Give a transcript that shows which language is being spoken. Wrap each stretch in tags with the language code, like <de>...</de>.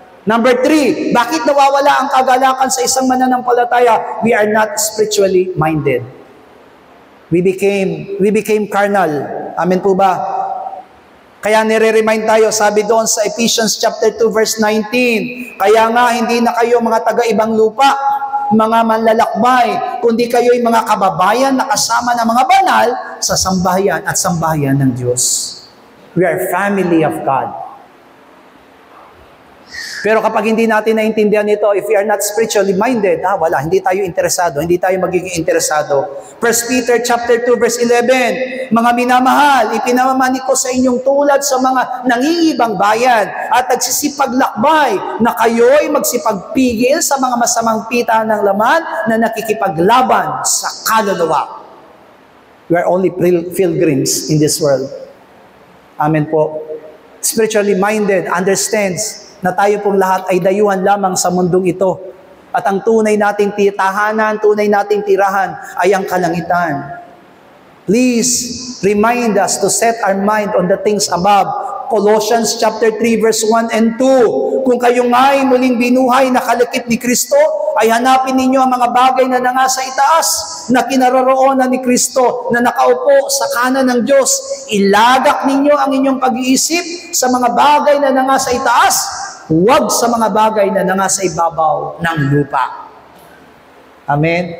<tl>Number 3, bakit nawawala ang kagalakan sa isang mananampalataya?</tl> <en>We are not spiritually minded. We became carnal. Amen</en> <tl>po ba? Kaya nire-remind tayo, sabi doon sa Ephesians chapter 2 verse 19, kaya nga hindi na kayo mga taga-ibang lupa, mga manlalakbay, kundi kayo'y mga kababayan na kasama ng mga banal sa sambahayan at sambahayan ng Diyos.</tl> <en>We are family of God.</en> <tl>Pero kapag hindi natin naintindihan ito,</tl> <en>if we are not spiritually minded,</en> <tl>wala, hindi tayo interesado, hindi tayo magiging interesado. 1 Peter chapter 2 verse 11, mga minamahal, ipinamamani ko sa inyong tulad sa mga nangingibang bayan at nagsisipaglakbay na kayo'y magsipagpigil sa mga masamang pita ng laman na nakikipaglaban sa kaluluwa.</tl> <en>We are only pilgrims in this world.</en> <tl>Amen po.</tl> <en>Spiritually minded, understands</en> <tl>na tayo pong lahat ay dayuhan lamang sa mundong ito. At ang tunay nating tahanan, tunay nating tirahan ay ang kalangitan.</tl> <en>Please remind us to set our mind on the things above. Colossians chapter 3 verse 1 and 2.</en> <tl>Kung kayo nga'y muling binuhay na kalikit ni Kristo, ay hanapin ninyo ang mga bagay na nangasa itaas, na kinaroroonan ni Kristo, na nakaupo sa kanan ng Diyos. Ilagak ninyo ang inyong pag-iisip sa mga bagay na nangasa itaas, huwag sa mga bagay na nangasa ibabaw ng lupa. Amen?</tl>